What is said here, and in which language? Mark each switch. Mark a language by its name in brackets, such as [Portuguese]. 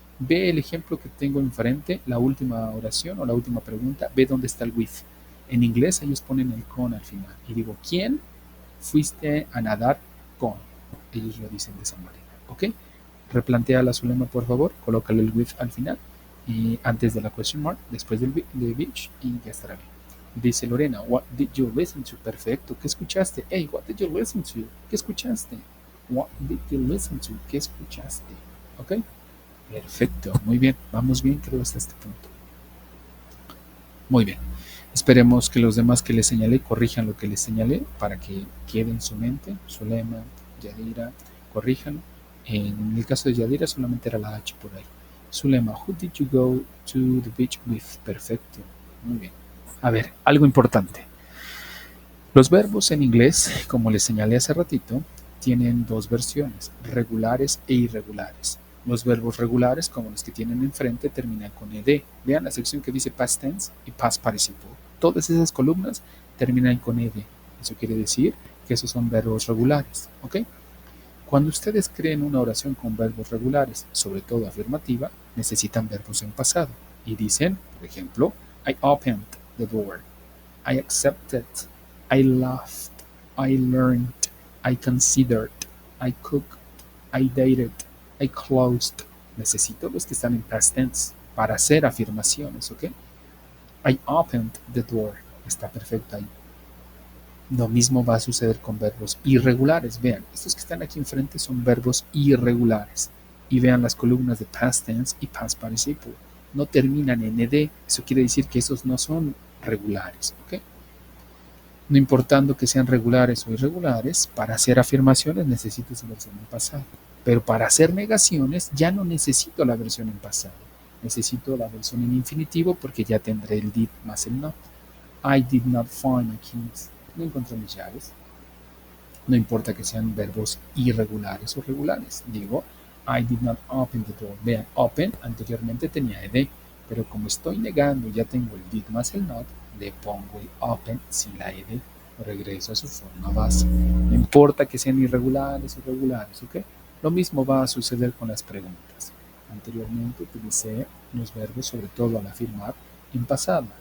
[Spanish] Ve el ejemplo que tengo enfrente, la última oración o la última pregunta, ve dónde está el with. En inglés ellos ponen el con al final. Y digo, ¿quién fuiste a nadar con? Ellos lo dicen de esa manera, ¿ok? Replantea la Zulema, por favor, colócale el with al final, y antes de la question mark, después del beach, y ya estará bien. Dice Lorena, [English] what did you listen to? [Spanish] Perfecto, ¿qué escuchaste? [English] Hey, what did you listen to? [Spanish] ¿Qué escuchaste? [English] What did you listen to? [Spanish] ¿Qué escuchaste? ¿Ok? Perfecto, muy bien, vamos bien, creo, hasta este punto. Muy bien. Esperemos que los demás que les señalé corrijan lo que les señalé para que quede en su mente. Zulema, Yadira, corrijan. En el caso de Yadira solamente era la H por ahí. [English] Zulema, who did you go to the beach with? [Spanish] Perfecto. Muy bien. A ver, algo importante. Los verbos en inglés, como les señalé hace ratito, tienen dos versiones, regulares e irregulares. Los verbos regulares, como los que tienen enfrente, terminan con ed. Vean la sección que dice past tense y past participle. Todas esas columnas terminan con ed. Eso quiere decir que esos son verbos regulares. ¿Ok? Cuando ustedes creen una oración con verbos regulares, sobre todo afirmativa, necesitan verbos en pasado. Y dicen, por ejemplo, [English] I opened the door. I accepted, I laughed, I learned, I considered, I cooked, I dated, I closed. [Spanish] Necesito los que están en past tense para hacer afirmaciones, ¿ok? [English] I opened the door. [Spanish] Está perfecto ahí. Lo mismo va a suceder con verbos irregulares. Vean, estos que están aquí enfrente son verbos irregulares. Y vean las columnas de past tense y past participle. No terminan en ed. Eso quiere decir que esos no son regulares, ¿ok? No importando que sean regulares o irregulares, para hacer afirmaciones necesito su versión en pasado. Pero para hacer negaciones ya no necesito la versión en pasado. Necesito la versión en infinitivo porque ya tendré el did más el not. [English] I did not find my keys. [Spanish] No encontré mis llaves. No importa que sean verbos irregulares o regulares. Digo, [English] I did not open the door. [Spanish] Vean, open anteriormente tenía ed, pero como estoy negando, ya tengo el did más el not, le pongo el open sin la ed, regreso a su forma base. No importa que sean irregulares o regulares, ¿ok? Lo mismo va a suceder con las preguntas. Anteriormente utilicé los verbos, sobre todo al afirmar, en pasado.